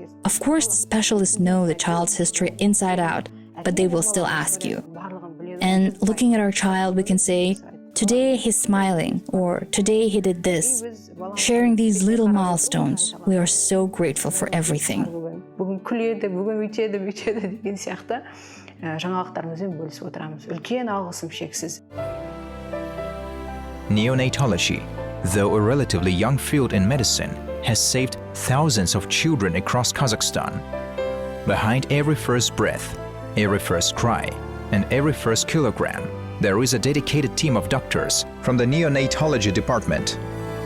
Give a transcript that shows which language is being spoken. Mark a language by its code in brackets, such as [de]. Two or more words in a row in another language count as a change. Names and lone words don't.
[en] Of course, the specialists know the child's history inside out, but they will still ask you. And looking at our child, we can say, today he's smiling, or today he did this. Sharing these little milestones, we are so grateful for everything. [kk] Бүгін күледі, бүгін өйтеді деген сияқты жаңалықтарымызбен бөлісіп отырамыз. Үлкен алғысым шексіз. [en] Neonatology, though a relatively young field in medicine, has saved thousands of children across Kazakhstan. Behind every first breath, every first cry, and every first kilogram, There is a dedicated team of doctors from the neonatology department